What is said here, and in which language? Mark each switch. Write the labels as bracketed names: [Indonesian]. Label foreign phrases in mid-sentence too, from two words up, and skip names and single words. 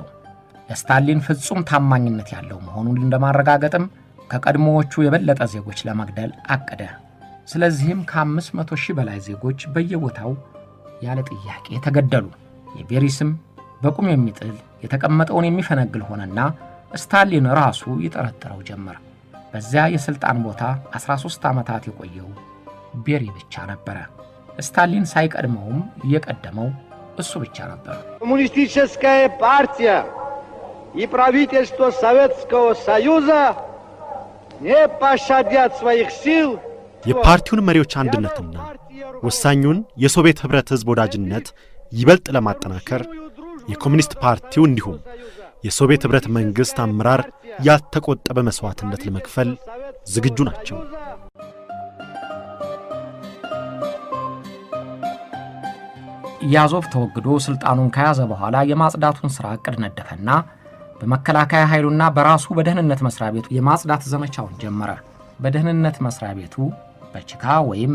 [Amharic] ለስታሊን ፍጹም ታማኝነት ያለው መሆኑን እንደማረጋገጥም ከቀድሞዎቹ የበለጠ ዜጎች ለመግደል አቀደ። ስለዚህም ከ500,000 በላይ ዜጎች በየቦታው ያለ ጥያቄ ተገደሉ። የቤሪ ስም በቁም የሚጥል የተቀመጠውን የሚፈነግል ሆነና ስታሊን ራሱ ይጠረጥረው ጀመር። በዚያ የስልጣን ቦታ 13 ዓመታት የቆየው ቤሪ ብቻ ነበረ። ስታሊን ሳይቀድመውም የቀደመው እሱ ብቻ ነበር። [Russian] Коммунистическая партия и правительство Советского Союза не пощадят своих сил. [Amharic] የፓርቲውን መሪዎች አንድነትና ወሳኙን የሶቪየት ህብረት ህዝብ ወዳጅነት ይበልጥ ለማጠናከር የኮሙኒስት ፓርቲው እንዲሁም የሶቪየት ህብረት መንግስት አመራር ያልተቆጠበ መስዋዕትነት ለመክፈል ዝግጁ ናቸው። ያዞቭ ተወግዶ ስልጣኑን ከያዘ በኋላ የማጽዳቱን ሥራ ዕቅድ ነደፈና በመከላከያ ኃይሉና በራሱ በደህንነት መስሪያ ቤቱ የማጽዳት ዘመቻውን ጀመረ። በደህንነት መስሪያ ቤቱ በቼካ ወይም